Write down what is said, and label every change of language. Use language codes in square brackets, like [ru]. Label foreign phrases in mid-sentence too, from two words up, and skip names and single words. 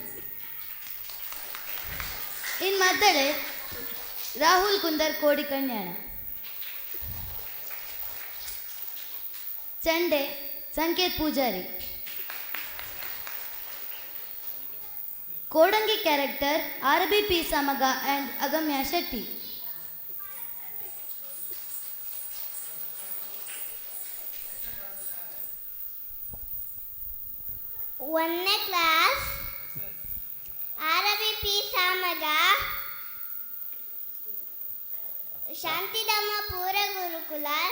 [en] In Maddale, Rahul Kundar Kodi Kanyana. Chande, Sanket Pujari. Kodangi character, RB P. Samaga and Agamya Shetty. [kn] ಒಂದನೇ ಕ್ಲಾಸ್ RB P. ಸಾಮಗ ಶಾಂತಿಧಾಮ ಪೂರ ಗುರುಕುಲ.